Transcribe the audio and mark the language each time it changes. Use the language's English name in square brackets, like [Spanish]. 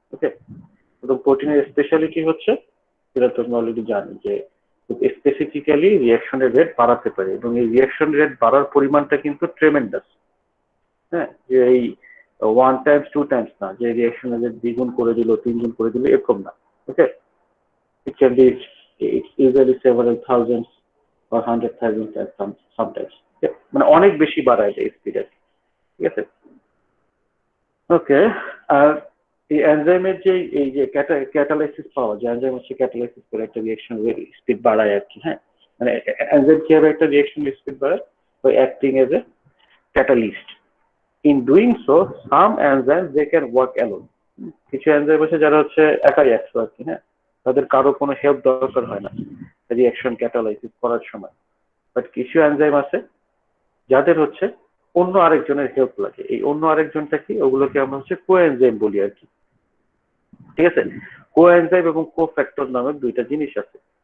[Bangla] ওকে তো প্রোটিনের স্পেশালিটি হচ্ছে যেটা তোমরা অলরেডি জানো যে স্পেসিফিক্যালি রিঅ্যাকশনের রেট বাড়াতে পারে, এবং এই রিঅ্যাকশন রেট বাড়ার পরিমাণটা কিন্তু ট্রেমেন্ডাস। হ্যাঁ যে এই 1 টাইমস 2 টাইমস না, যে রিঅ্যাকশনের রেট 2 গুণ করে দিল 3 গুণ করে দিল এরকম না। [English] Okay it can be it's usually several thousands or 100,000 sometimes. [Bangla] মানে অনেক বেশি বাড়ায় যায় স্পিড। ঠিক আছে ওকে আর এই এনজাইমের যে এই যে ক্যাটালাইসিস পাওয়া যায়, এনজাইম হচ্ছে ক্যাটালাইসিস করে একটা রিঅ্যাকশন স্পিড বাড়ায় আর কি। হ্যাঁ মানে এনজাইম কিভাবে একটা রিঅ্যাকশন স্পিড বাড়ায় [English] by acting as a catalyst. In doing so some enzymes they can work alone. [Bangla] কিছু এনজাইম আছে যারা হচ্ছে একাই একশো আর কি। হ্যাঁ তাদের কারো কোনো হেল্প দরকার হয় না রিঅ্যাকশন ক্যাটালাইসিস করার সময়। বাট কিছু এনজাইম আছে যাদের হচ্ছে অন্য আরেকজনের হেল্প লাগে। এই অন্য আরেকজনটা কি, ওগুলোকে আমরা হচ্ছে কোএনজাইম বলি আর কি। ঠিক আছে কোএনজাইম এবং কোফ্যাক্টর নামে দুইটা জিনিস আছে।